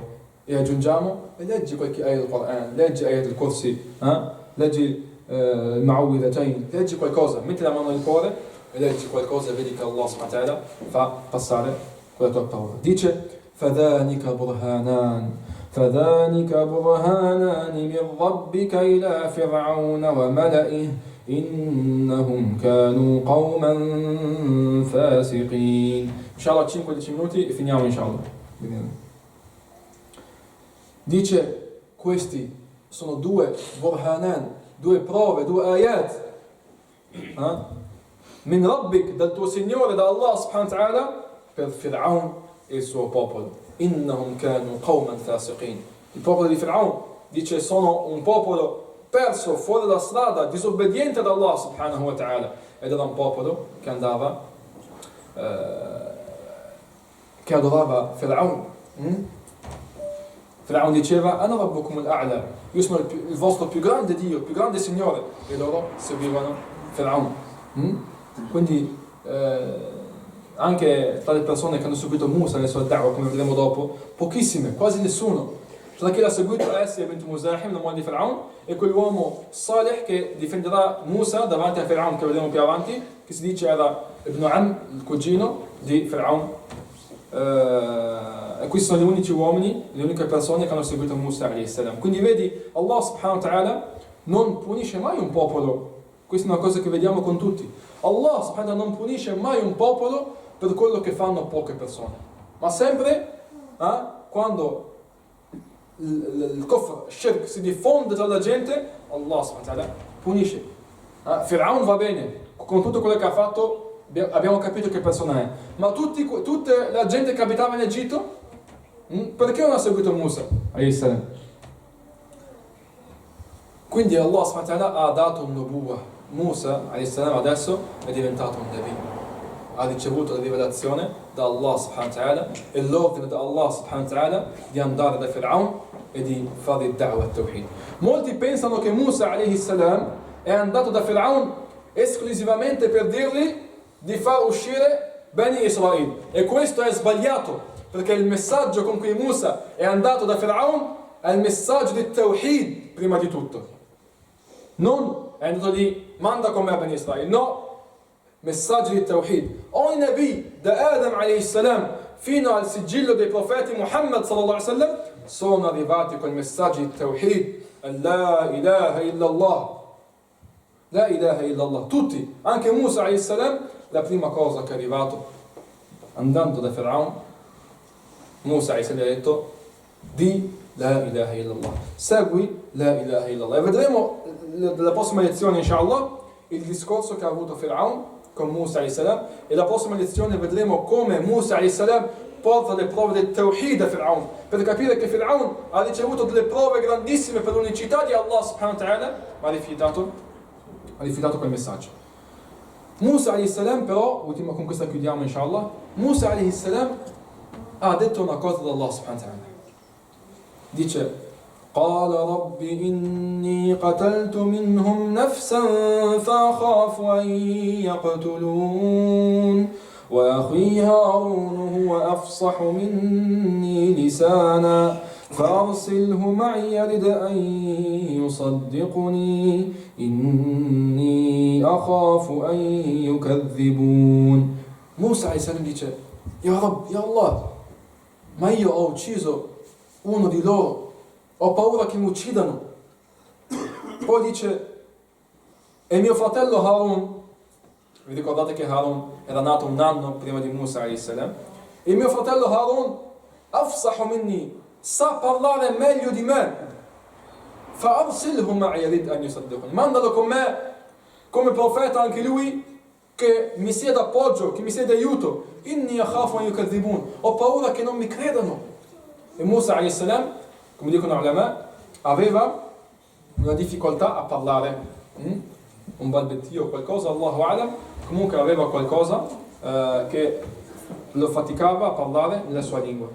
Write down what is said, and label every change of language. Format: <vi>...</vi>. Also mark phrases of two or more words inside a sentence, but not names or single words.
<it>E aggiungiamo, e leggi qualche ayah del Quran, leggi ayah del Kursi, leggi il Ma'awwidhatayn, leggi qualcosa, metti la mano nel cuore e leggi qualcosa e vedi che</it> <ar>الله سبحانه وتعالى</ar> <it>fa passare quella tua paura.</it> <ar>Dice فَذَانِكَ بُرْهَانَانِ مِنْ رَبِّكَ إِلَى فِرْعَوْنَ وَمَلَئِهِ إِنَّهُمْ كَانُوا قَوْمًا فَاسِقِينَ.</ar> <it>Inshallah 5-10 minuti e finiamo inshallah. Dice questi sono due burhanan, due prove, due</it> <ar>آيات من ربك,</ar> <it>dal tuo Signore, da</it> <ar>الله سبحانه وتعالى,</ar> <it>per Fir'aun e il suo popolo.</it> <ar>إنهم كانوا قوما فاسقين.</ar> <it>Il popolo di Fir'aun dice sono un popolo perso fuori dalla strada, disobbediente ad</it> <ar>الله سبحانه وتعالى,</ar> <it>ed era un popolo che andava che adorava Fir'aun. Fir'aun diceva</it> <ar>أنا ربكم الأعلى,</ar> <it>io sono il vostro più grande Dio, il più grande Signore, e loro seguivano Fir'aun. Quindi anche tra le persone che hanno seguito Musa nel suo da'wah, come vedremo dopo, pochissime, quasi nessuno. Tra chi l'ha seguito è Asya bint Muzahim, la moglie di Fir'aun, e quell'uomo Salih che difenderà Musa davanti a Fir'aun, che vedremo più avanti, che si dice era</it> <ar>ابن عم,</ar> <it>il cugino di Fir'aun. E questi sono gli unici uomini, le uniche persone che hanno seguito Musa</it> <ar>عليه السلام.</ar> <it>Quindi vedi,</it> <ar>الله سبحانه وتعالى</ar> <it>non punisce mai un popolo. Questa è una cosa che vediamo con tutti.</it> <ar>الله سبحانه وتعالى</ar> <it>non punisce mai un popolo per quello che fanno poche persone. Ma sempre quando il kufr, il shirk si diffonde tra la gente,</it> <ar>الله سبحانه وتعالى</ar> <it>punisce. Fir'aun va bene, con tutto quello che ha fatto abbiamo capito che persona è. Ma tutta la gente che abitava in Egitto, perché non ha seguito Musa</it> <ar>عليه السلام?</ar> <it>Quindi</it> <ar>الله سبحانه وتعالى</ar> <it>ha dato un nubuwa. Musa</it> <ar>عليه السلام</ar> <it>adesso è diventato un nabi, ha ricevuto la rivelazione da</it> <ar>الله سبحانه وتعالى</ar> <it>e l'ordine da</it> <ar>الله سبحانه وتعالى</ar> <it>di andare da Fir'aun e di fare il</it> <ar>دعوة التوحيد.</ar> <it>Molti pensano che Musa</it> <ar>عليه السلام</ar> <it>è andato da Fir'aun esclusivamente per dirgli di far uscire Bani Israele, e questo è sbagliato, perché il messaggio con cui Musa è andato da Fir'aun è il messaggio di tawhid prima di tutto. Non è andato lì, manda con me a Bani Israele, no, messaggio di tawhid. Ogni nabi da Adam</it> <ar>عليه السلام</ar> <it>fino al sigillo dei profeti Muhammad</it> <ar>صلى الله عليه وسلم</ar> <it>sono arrivati con i messaggi di Tawhid,</it> <ar>لا إله إلا الله. لا إله إلا الله.</ar> <it>Tutti, anche Musa</it> <ar>عليه السلام,</ar> <it>la prima cosa che è arrivato andando da Firaun, Musa</it> <ar>عليه السلام</ar> <it>ha detto di</it> <ar>لا إله إلا الله.</ar> <it>Segui</it> <ar>لا إله إلا الله.</ar> <it>E vedremo nella prossima lezione, inshallah, il discorso che ha avuto Firaun con Musa</it> <ar>عليه السلام,</ar> <it>e la prossima lezione vedremo come Musa</it> <ar>عليه السلام</ar> <it>porta le prove del Tawhid a Firaun, per capire che Firaun ha ricevuto delle prove grandissime per l'unicità di</it> <ar>الله سبحانه وتعالى,</ar> <it>ma ha rifiutato quel messaggio. Musa</it> <ar>عليه السلام</ar> <it>però, con questa chiudiamo inshallah, Musa</it> <ar>عليه السلام</ar> <it>ha detto una cosa ad</it> <ar>الله سبحانه وتعالى. Dice قال رب إني قتلت منهم نفسا فأخاف أن يقتلون وأخي هارون هو أفصح مني لسانا فأرسله معي يرد أن يصدقني إني أخاف أن يكذبون.</ar> <it>Musa a.s. dice:</it> <ar>يا رب، يا الله,</ar> <it>ma io ho ucciso uno di loro, ho paura che mi uccidano. Poi dice: e mio fratello Harun, vi ricordate che Harun era nato un anno prima di Musa a.s. Il mio fratello Harun,</it> <ar>أفصح مني,</ar> <it>sa parlare meglio di me.</it> <ar>فأرسله معي يرد أن يصدقني.</ar> <it>Mandalo con me come profeta anche lui, che mi sia d'appoggio, che mi sia d'aiuto.</it> <ar>إني أخاف أن يكذبون.</ar> <it>Ho paura che non mi credano. E Musa a.s., come dicono ulama, aveva una difficoltà a parlare, un balbettio o qualcosa,</it> <ar>الله أعلم.</ar> <it>Comunque aveva qualcosa che lo faticava a parlare nella sua lingua.</it>